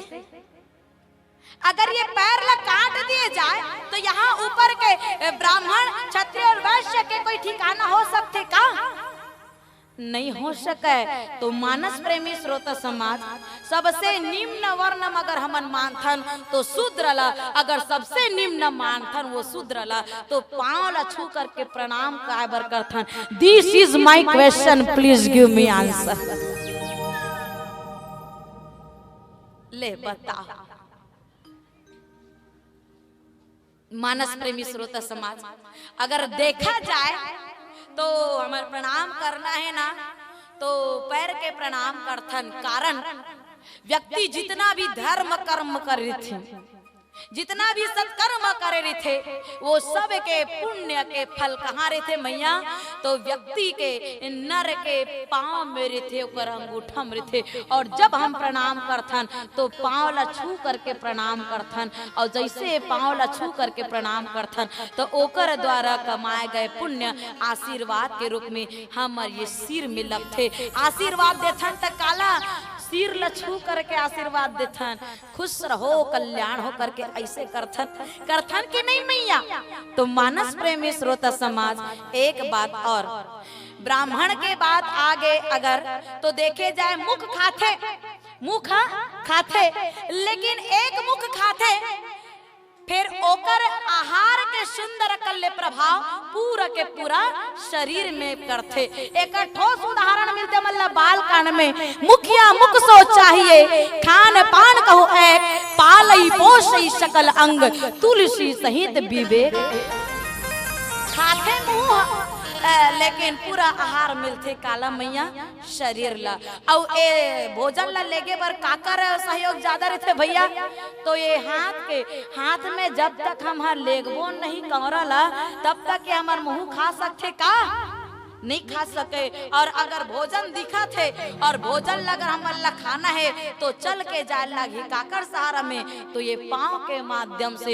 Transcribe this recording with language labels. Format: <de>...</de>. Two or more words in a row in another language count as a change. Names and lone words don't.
<hne>अगर ये पैर ला काट दिए जाए तो यहाँ ऊपर के ब्राह्मण क्षत्रिय और वैश्य के कोई ठिकाना हो सकते का नहीं हो सके। तो मानस प्रेमी श्रोता समाज सबसे निम्न वर्ण अगर हमन मानथन तो शूद्र ला अगर सबसे निम्न मानथन वो शूद्र ला तो पांव ला छू करके प्रणाम काबर करथन।</hne> <en>This is my question please give me answer.</en> <hne>ले बताओ। मानस प्रेमी श्रोता समाज, अगर देखा जाए तो हमारे प्रणाम करना है ना, तो पैर के प्रणाम करथन। कारण व्यक्ति जितना भी धर्म कर्म कर रहे थे, जितना भी सत्कर्म करे रहे थे, वो सब के पुण्य के फल कहाँ रहे थे मैया? तो व्यक्ति के नर के पांव में रहे थे, ओकर अंगूठा में रहे थे। और जब हम प्रणाम करथन तो पांव ला छू करके प्रणाम करथन, और जैसे पांव ला छू करके प्रणाम करथन तो ओकर द्वारा कमाए गए पुण्य आशीर्वाद के रूप में हमर ये सिर में लगथे। आशीर्वाद देथन त काला सिर ल छू करके आशीर्वाद देथन, खुश रहो कल्याण हो करके ऐसे करथन कि नहीं मैया? तो मानस प्रेमी श्रोता समाज, एक बात और, ब्राह्मण के बाद आगे अगर तो देखे जाए मुख खाते, लेकिन एक मुख खाते, फिर ओकर आहार के सुंदर कल्ले प्रभाव पूरा के पूरा शरीर में करथे। एक ठोस उदाहरण मिलते मतलब बाल कांड में,</hne> <awa>मुखिया मुख सो चाहिए, खान पान कहू एक, पालई पोषई सकल अंग, तुलसी सहित विवेक।</awa> <hne>खाते मुंह लेकिन पूरा आहार मिलते काला मैया शरीर ला। और ए भोजन ला लेगे बर काकर सहयोग ज्यादा रहते भैया? तो ये हाथ में जब तक हम लेगबो नहीं कमरला तब तक ये हमार मुंह खा सकते का? नहीं खा सके। और अगर भोजन दिखा थे और भोजन अगर हमारा खाना है तो चल के जाए लगी काकर सहारा में, तो ये पांव के माध्यम से।</hne>